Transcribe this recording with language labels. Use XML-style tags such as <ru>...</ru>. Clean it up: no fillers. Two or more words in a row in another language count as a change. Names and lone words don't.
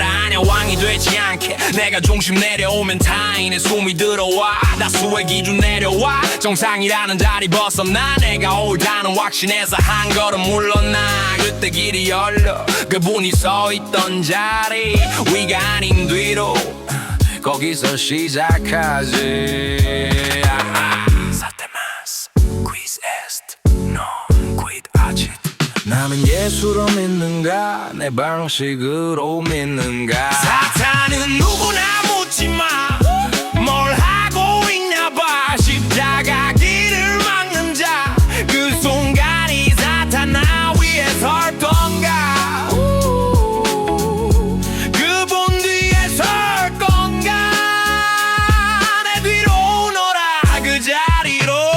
<ko>하냐 왕이 되지 않게 내가 중심 내려오면 타인의 숨이 들어와 다수의 기준 내려와 정상이라는 자리 벗어나 내가 옳다는 확신에서 한 걸음 물러나 그때 길이 열려 그분이 서 있던 자리 위가 아닌 뒤로 거기서 시작하지 사테마스</ko> <la>quiz est non quid agit</la> <ko>나는 예수로 믿는가 내 방식으로 믿는가 사탄은 누구나 묻지마 뭘 하고 있냐봐 십자가 길을 막는 자 그 순간이 사탄 나 위에 설 건가 그분 뒤에 설 건가 내 뒤로 오너라 그 자리로</ko>